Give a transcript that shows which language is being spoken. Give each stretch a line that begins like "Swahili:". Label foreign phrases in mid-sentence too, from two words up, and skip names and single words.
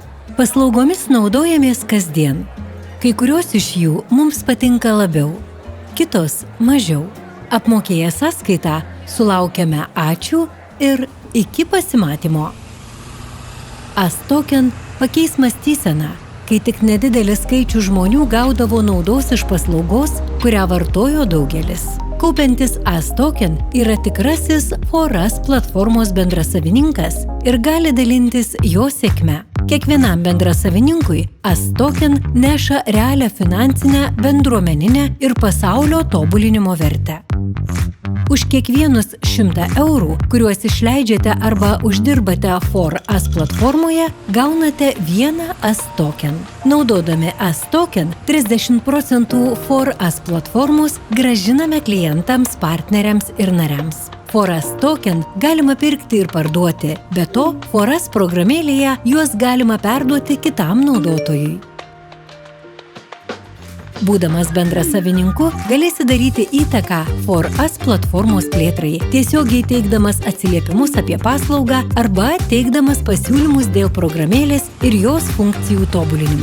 Lithuanian: Paslaugomis naudojamės kasdien. Kai kurios iš jų mums patinka labiau, kitos mažiau. Apmokėję sąskaitą sulaukiame ačiū ir iki pasimatymo. As-Token pakeis mąstyseną, kai tik nedidelis skaičius žmonių gaudavo naudos iš paslaugos, kurią vartojo daugelis. Kaupiantis As-Token yra tikrasis For-Us platformos bendrasavininkas ir gali dalintis jo sėkme. Kiekvienam bendrasavininkui As-Token neša realią finansinę, bendruomeninę ir pasaulio tobulinimo vertę. Už kiekvienus 100 eurų, kuriuos išleidžiate arba uždirbate For-Us platformoje, gaunate vieną As-Token. Naudodami As-Token, 30% For-Us platformos grąžiname klientams, partneriams ir nariams. For-Us token galima pirkti ir parduoti, be to, For-Us programėlėje juos galima perduoti kitam naudotojui. Būdamas bendrasavininku, galėsi daryti įtaką For-Us platformos plėtrai, tiesiogiai teikdamas atsiliepimus apie paslaugą arba teikdamas pasiūlymus dėl programėlės ir jos funkcijų tobulinimo.